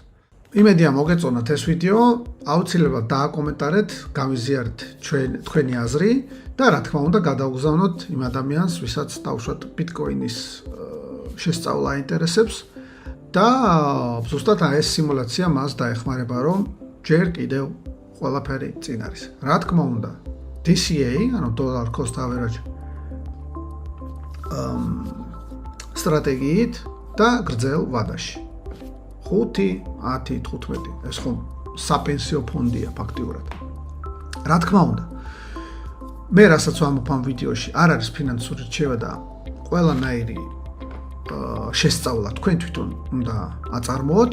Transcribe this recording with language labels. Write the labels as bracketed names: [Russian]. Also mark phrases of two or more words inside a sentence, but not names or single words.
[Georgian] იმედია მოგეწონათ ეს ვიდეო, აუცილებლად დააკომენტარეთ, გავიზიარეთ თქვენი აზრი და რა თქმა უნდა გადაუგზავნოთ იმ ადამიანს, ვისაც დავუშვათ ბიტკოინის შესწავლა აინტერესებს და ზუსტად ეს სიმულაცია მას დაეხმარება, რომ ჯერ კიდევ ყველაფერი წინ არის. რა თქმა უნდა, DCA, ანუ [English] dollar cost average [Georgian] სტრატეგიით და გრძელ ვადაში. 5, 10, 15 ეს ხომ საპენსიო ფონდია ფაქტიურად. რა თქმა უნდა, მე რასაც ვამბობ ამ ვიდეოში, არ არის ფინანსური რჩევა და ყველანაირი შესწავლა თქვენ თვითონ უნდა აწარმოოთ.